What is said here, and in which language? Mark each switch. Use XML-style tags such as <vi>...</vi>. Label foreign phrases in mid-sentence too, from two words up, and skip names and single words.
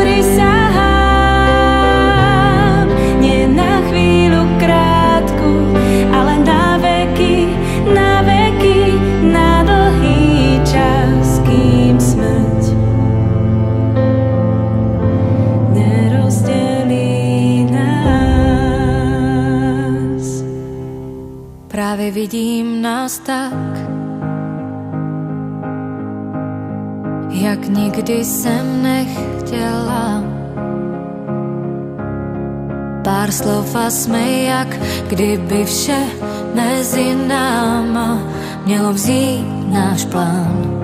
<sk>prisahám nie na chvíľu krátku, ale na veky, na dlhý čas, kým smrť nerozdelí nás.</sk> <cs>Práve vidím nás tak, jak nikdy jsem nechtěla. Pár slov a jsme jak kdyby vše mezi náma mělo vzít náš plán.</cs>